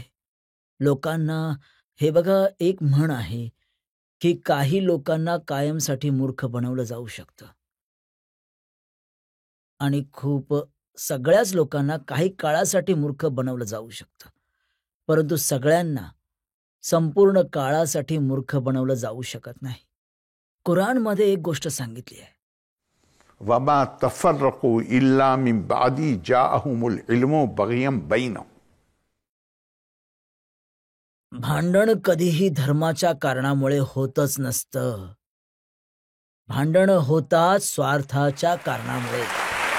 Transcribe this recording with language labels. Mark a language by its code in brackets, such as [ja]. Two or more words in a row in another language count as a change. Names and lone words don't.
[mr] लोकांना, हे बघा, एक म्हण आहे की काही लोकांना कायमसाठी मूर्ख बनवलं जाऊ शकतं आणि सगळ्याच लोकांना काही काळासाठी मूर्ख बनवलं जाऊ शकतं, परंतु सगळ्यांना संपूर्ण काळासाठी मूर्ख बनवलं जाऊ शकत नाही. कुराणमध्ये एक गोष्ट सांगितली आहे, [ar] وما تفرقوا إلا من بعد ما جاءهم العلم بغيا بينهم. [mr] भांडण कधीही धर्माच्या कारणामुळे होतच नसतं. भांडण होतात स्वार्थाच्या कारणामुळे.